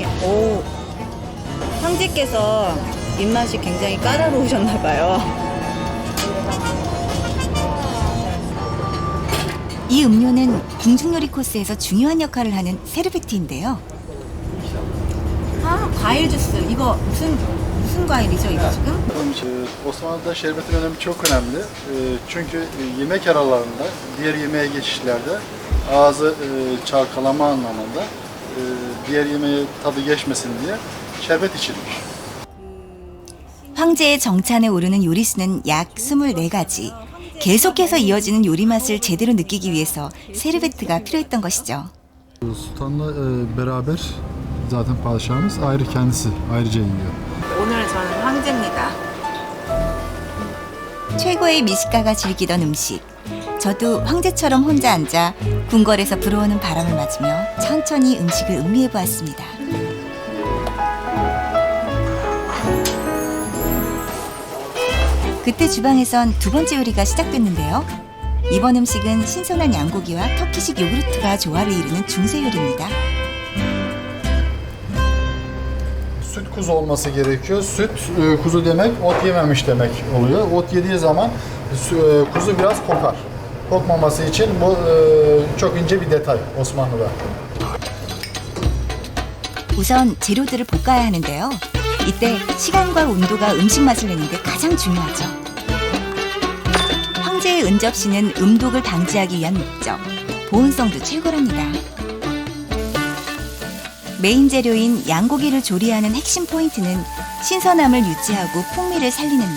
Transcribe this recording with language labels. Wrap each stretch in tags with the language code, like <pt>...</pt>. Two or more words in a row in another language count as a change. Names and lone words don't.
<ko>오, 황제께서 입맛이 굉장히 까다로우셨나 봐요. 이 음료는 궁중요리 코스에서 중요한 역할을 하는 세르베티인데요. 아, 과일 주스. 이거 무슨 과일이죠, 이거 지금?</ko> <tr>Osmanlı'da şerbetin önemi çok önemli. Çünkü yemek aralarında, diğer yemeğe geçişlerde ağzı çalkalama anlamında diğer yemeğe tadı geçmesin diye şerbet içilmiş.</tr> <ko>황제의 정찬에 오르는 요리수는 약 24가지. 계속해서 이어지는 요리 맛을 제대로 느끼기 위해서 세르베트가 필요했던 것이죠.</ko> <tr>Sultan'la beraber zaten padişahımız ayrı kendisi ayrıca yiyor.</tr> <ko>오늘 저는 황제입니다. 최고의 미식가가 즐기던 음식. 저도 황제처럼 혼자 앉아 궁궐에서 불어오는 바람을 맞으며 천천히 음식을 음미해 보았습니다. 그때 주방에선 두 번째 요리가 시작됐는데요. 이번 음식은 신선한 양고기와 터키식 요구르트가 조화를 이루는 중세 요리입니다.</ko> <tr>Süt kuzu olması gerekiyor. Süt kuzu demek ot yememiş demek oluyor. Ot yediği zaman kuzu biraz kokar. Kokmaması için bu çok ince bir detay Osmanlı'da.</tr> <ko>우선 재료들을 볶아야 하는데요. 이때 시간과 온도가 음식 맛을 내는데 가장 중요하죠. 황제의 은접시는 음독을 방지하기 위한 목적, 보온성도 최고랍니다. 메인 재료인 양고기를 조리하는 핵심 포인트는 신선함을 유지하고 풍미를 살리는 일.</ko>